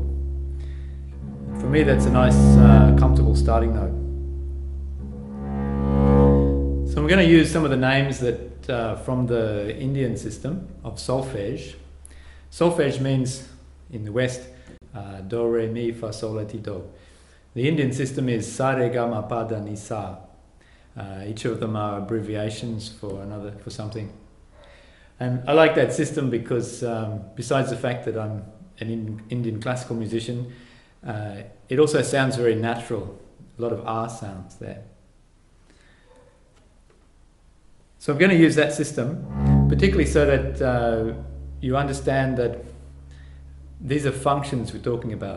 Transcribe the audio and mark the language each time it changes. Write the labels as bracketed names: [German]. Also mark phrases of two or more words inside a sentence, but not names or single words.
[English] For me, that's a nice, comfortable starting note. So I'm going to use some of the names that from the Indian system of solfege. Solfege means, in the West, do, re, mi, fa, sol, la, ti, do. The Indian system is sa, re, ga, ma, pa, da, ni, sa. Each of them are abbreviations for something. And I like that system because besides the fact that I'm an Indian classical musician, it also sounds very natural. A lot of R sounds there. So I'm going to use that system, particularly so that you understand that these are functions we're talking about.